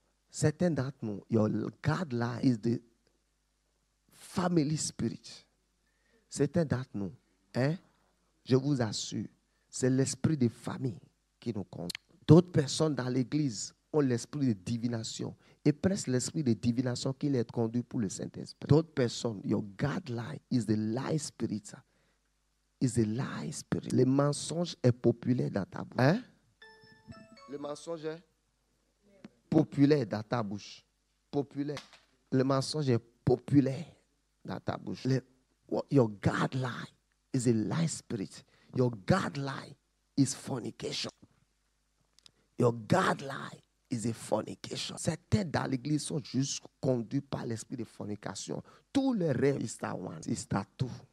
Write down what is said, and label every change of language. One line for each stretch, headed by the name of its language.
English: Certain that no, your guideline is the family spirit. Certain that no,
French: je vous assure, c'est l'esprit de famille qui nous compte. D'autres personnes dans l'église ont l'esprit de divination et presque l'esprit de divination qui les conduit pour le Saint-Esprit. D'autres personnes,
English: your guideline is the lie spirit. Is a lie spirit.
French: Le mensonge est populaire dans ta bouche. Le mensonge est populaire dans ta bouche. Populaire. Le mensonge est populaire dans ta bouche.
English: Your guideline is a lie spirit. Your guideline is fornication. Your guideline is a fornication.
French: Certains dans l'église sont juste conduits par l'esprit de fornication. Tous les rêves, ils sont tout.